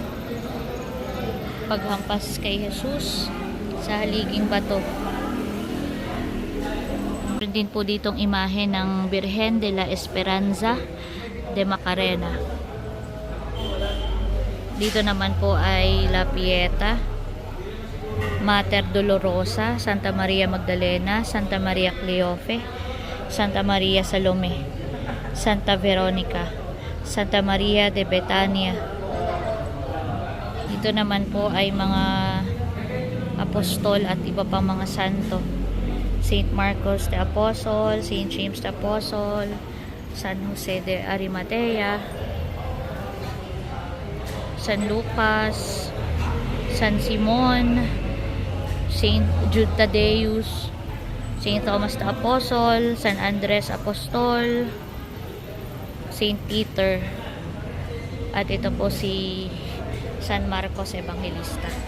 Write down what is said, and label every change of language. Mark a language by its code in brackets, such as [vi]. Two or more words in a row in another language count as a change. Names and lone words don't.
[tl] Paghampas kay Jesus sa haliging bato. Meron din po ditong imahe ng Virgen de la Esperanza de Macarena. Dito naman po ay La Pieta, Mater Dolorosa, Santa Maria Magdalena, Santa Maria Cleofe, Santa Maria Salome, Santa Veronica, Santa Maria de Betania. Dito naman po ay mga apostol at iba pang mga santo. [en] Saint Marcos the Apostle, Saint James the Apostle, [tl] San Jose de Arimatea, San Lucas, San Simon, Saint Jude Tadeus, Saint Thomas the Apostle, San Andres Apostol, Saint Peter, at ito po si San Marcos Evangelista.